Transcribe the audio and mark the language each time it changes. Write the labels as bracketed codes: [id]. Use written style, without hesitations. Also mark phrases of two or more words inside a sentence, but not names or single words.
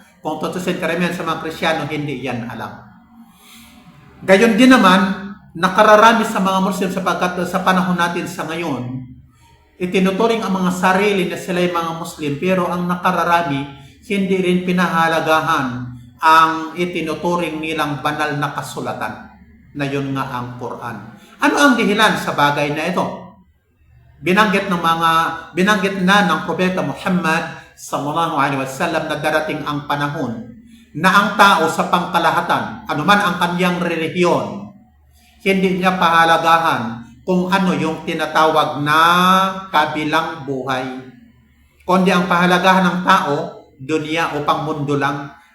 [tl] Kung tutusin karamihan sa mga Kristiyano, hindi yan alam. Gayon din naman, nakararami sa mga Muslim sapagkat sa panahon natin sa ngayon, itinuturing ang mga sarili na sila yung mga Muslim, pero ang nakararami, hindi rin pinahalagahan ang itinuturing nilang banal na kasulatan, na yun nga ang Quran. Ano ang dahilan sa bagay na ito? Binanggit na ng Propeta Muhammad [ar] صلى الله عليه وسلم [tl] na darating ang panahon na ang tao sa pangkalahatan, anuman ang kanyang relihiyon, hindi niya pahalagahan kung ano yung tinatawag na kabilang buhay. Kundi ang pahalagahan ng tao, dunya o pangmundo lang.